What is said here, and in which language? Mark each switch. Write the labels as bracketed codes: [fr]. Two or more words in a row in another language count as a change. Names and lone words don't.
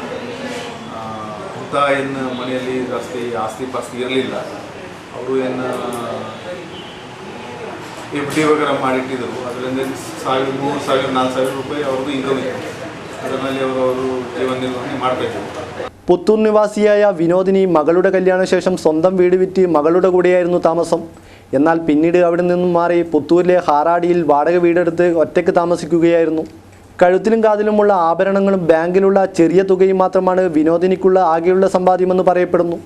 [kn] ಅಂತ ಏನು ಮನೆಯಲ್ಲಿ ಜಾಸ್ತಿ ಆಸ್ತಿ ಪಾಸ್ತಿ ಇರಲಿಲ್ಲ. ಅವರು ಏನು FD ವಗೇರ ಮಾಡಿಟ್ಟಿದ್ದರು. ಅದರಿಂದ 1,000, 3,000, 4,000 ರೂಪಾಯಿ ಅವ್ರದ್ದು ಇನ್ಕಮ್ ಇತ್ತು. ಅದರಲ್ಲಿ ಅವರು ಜೀವನ ನಿರ್ವಹಣೆ ಮಾಡಬೇಕು. [ml] പുത്തൂർ നിവാസിയായ വിനോദിനി മകളുടെ കല്യാണശേഷം സ്വന്തം വീട് വിറ്റ് മകളുടെ കൂടെയായിരുന്നു താമസം. എന്നാൽ പിന്നീട് അവിടെ നിന്നും മാറി പുത്തൂരിലെ ഹാറാടിയിൽ വാടക വീടെടുത്ത് ഒറ്റയ്ക്ക് താമസിക്കുകയായിരുന്നു. കഴുത്തിലും കാതിലുമുള്ള ആഭരണങ്ങളും ബാങ്കിലുള്ള ചെറിയ തുകയും മാത്രമാണ് വിനോദിനിക്കുള്ള ആകെയുള്ള സമ്പാദ്യമെന്ന് പറയപ്പെടുന്നു.